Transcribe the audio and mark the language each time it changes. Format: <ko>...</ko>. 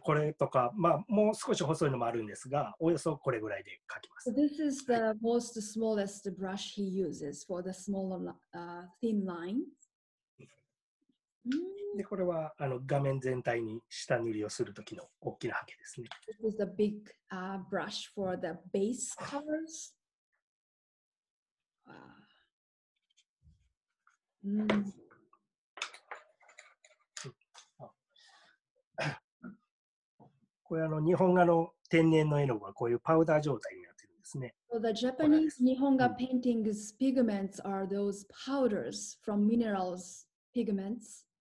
<ja>これとか、まあ、もう少し細いのもあるんですが、およそこれぐらいで描きます。</ja> <en>So this is the most smallest brush he uses for the smaller thin lines. で、これは画面全体に下塗りをするときの大きなハケですね。 This is the big brush for the base colors. Mm.</en> <ja>これ日本画の天然の絵の具はこういうパウダー状態になってるんですね。</ja> <en>So the Japanese Nihonga paintings pigments are those powders from minerals pigments.</en>